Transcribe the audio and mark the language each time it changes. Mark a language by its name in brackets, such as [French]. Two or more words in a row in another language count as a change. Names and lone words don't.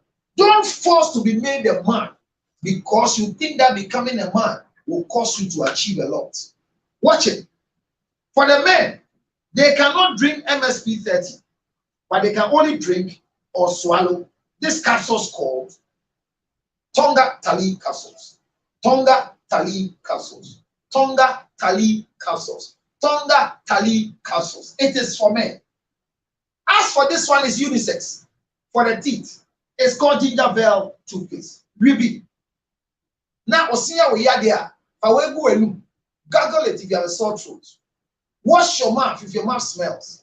[English] Don't force to be made a man because you think that becoming a man will cause you to achieve a lot. Watch it. For the men, they cannot drink MSP 30, but they can only drink or swallow this capsules called Tonga Tali capsules. Tonga Tali capsules. Tonga Tali capsules. Tonga Tali capsules. It is for men. As for this one, is unisex. For the teeth, it's called Gingerville toothpaste. Ruby. Now, Osia we are there. Gargle it if you have a sore throat. Wash your mouth if your mouth smells.